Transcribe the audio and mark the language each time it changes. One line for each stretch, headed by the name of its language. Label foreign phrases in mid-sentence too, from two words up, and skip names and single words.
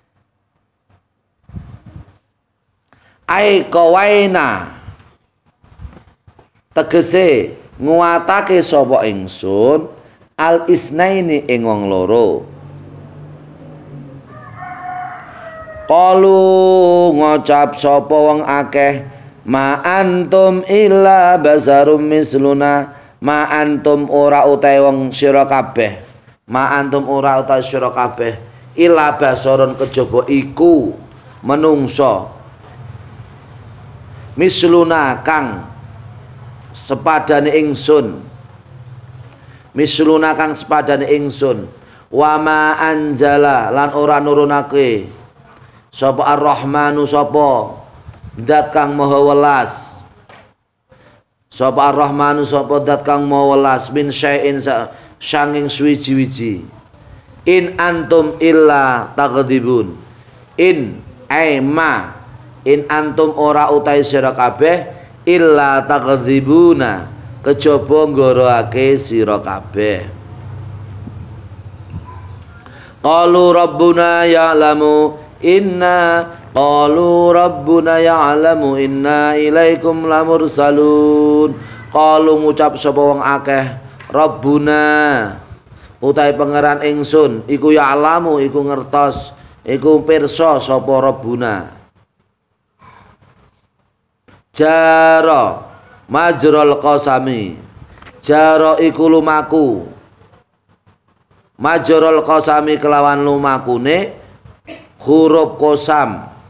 Arabic: أي قوينا
Javanese: tegese nguwatake sapa ingsun al isnaini ing wong loro. Qalu ngocap sapa wong akeh
Arabic: ما أنتم إلا بشر مثلنا ما أنتم
Javanese: ora utahe wong sira kabeh
Arabic: ما أنتم
Javanese: ora utahe sira kabeh
Arabic: إلا بشر
Javanese: kejaba iku menungso misluna kang sepadane ingsun misluna kang sepadane ingsun
Arabic: وما أنزل
Javanese: lan ora nurunake sapa ar-rahmanu sapa zat kang maha welas sapa ar-rahmanu sapa zat kang maha welas
Arabic: من شيء
Javanese: sanging suwiji-wiji
Arabic: إن أنتم إلا تكذبون إن ما إن أنتم
Javanese: ora utai sira kabeh
Arabic: إلا تكذبون
Javanese: kejaba nggoroake sira kabeh.
Arabic: قالوا ربنا يعلم إنا إليكم لمرسلون.
Javanese: Qalu ngucap sapa wong akeh rabbuna utai pangeran ingsun iku ya'lamu iku ngertos iku pirsa sapa rabbuna.
Arabic: جرى مجرور القسم
Javanese: jara iku lumaku
Arabic: مجرور القسم
Javanese: kelawan lumakune huruf qasam